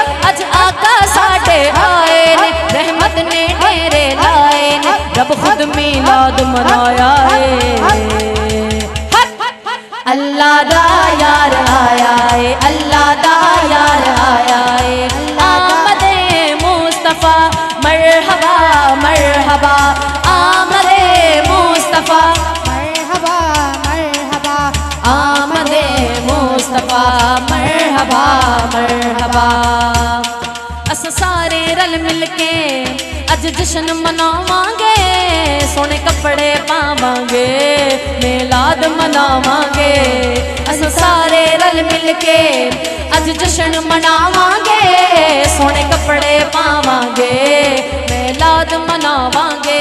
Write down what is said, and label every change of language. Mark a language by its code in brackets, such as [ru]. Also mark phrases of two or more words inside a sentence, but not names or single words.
[pa] اج آقا ساڈے آئے نے، رحمت نے ڈیرے لائے نے. رب خود میلاد منایا ہے، اللہ دا یار آیا ہے، اللہ دا یار آیا ہے. [ur] آمدِ مصطفیٰ مرحبا مرحبا، آمدِ مصطفیٰ مرحبا مرحبا، آمدِ مصطفیٰ مرحبا مرحبا. [pa] اسیں سارے رل مل کے اج جشن مناواں گے، سوہنے کپڑے پاواں گے، میلاد مناواں گے. اسیں سارے رل مل کے اج جشن مناواں گے، سوہنے کپڑے پاواں گے، میلاد مناواں گے.